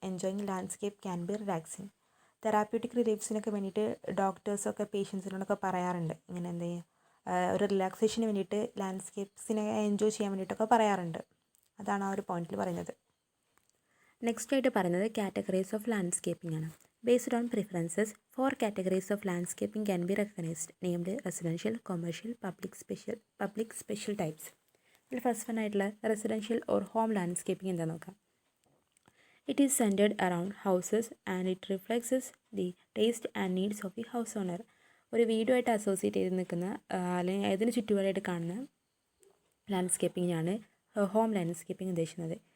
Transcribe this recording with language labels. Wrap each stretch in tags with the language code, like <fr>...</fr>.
<en>Enjoying landscape can be relaxing.</en> <ml>Therapeutic റിലീഫ്സിനൊക്കെ വേണ്ടിയിട്ട് ഡോക്ടേഴ്സൊക്കെ പേഷ്യൻസിനോടൊക്കെ പറയാറുണ്ട്, ഇങ്ങനെ എന്ത് ഒരു റിലാക്സേഷന് വേണ്ടിയിട്ട് ലാൻഡ്സ്കേപ്സിനെ എൻജോയ് ചെയ്യാൻ വേണ്ടിയിട്ടൊക്കെ പറയാറുണ്ട്. അതാണ് ആ ഒരു പോയിന്റിൽ പറയുന്നത്. നെക്സ്റ്റ് ആയിട്ട് പറയുന്നത് കാറ്റഗറീസ് ഓഫ് ലാൻഡ്സ്കേപ്പിംഗ് ആണ്.</ml> <en>Based on preferences, 4 categories of landscaping can be recognized, named residential, commercial, public, special types.</en> <ml>ഇതിൽ ഫസ്റ്റ് വൺ ആയിട്ടുള്ള റെസിഡൻഷ്യൽ ഓർ ഹോം ലാൻഡ്സ്കേപ്പിംഗ് എന്താ നോക്കാം.</ml> <en>It is scented around houses and it reflects the taste and needs of the house owner.</en> <ml>ഒരു വീടുമായിട്ട് associate ചെയ്ത് നിൽക്കുന്ന അല്ലെങ്കിൽ അതിന് ചുറ്റുപാടായിട്ട് കാണുന്ന ലാൻഡ്സ്കേപ്പിങ്ങിനാണ് ഹോം ലാൻഡ്സ്കേപ്പിംഗ് ഉദ്ദേശിക്കുന്നത്.</ml>